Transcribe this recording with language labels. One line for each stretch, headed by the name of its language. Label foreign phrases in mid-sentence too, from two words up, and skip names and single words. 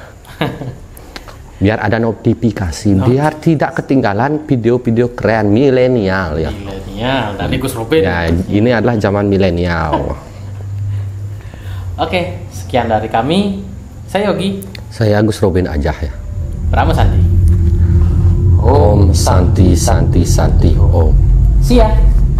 Indonesian: Biar ada notifikasi, biar tidak ketinggalan video-video keren milenial ya. Milenial dari Gus Robin. Ya, ini adalah zaman milenial. Oke, sekian dari kami. Saya Yogi. Saya Gus Robin aja ya. Pramu Santi.
Sanskrit: Om Santi Santi Santi Om.
English: See ya.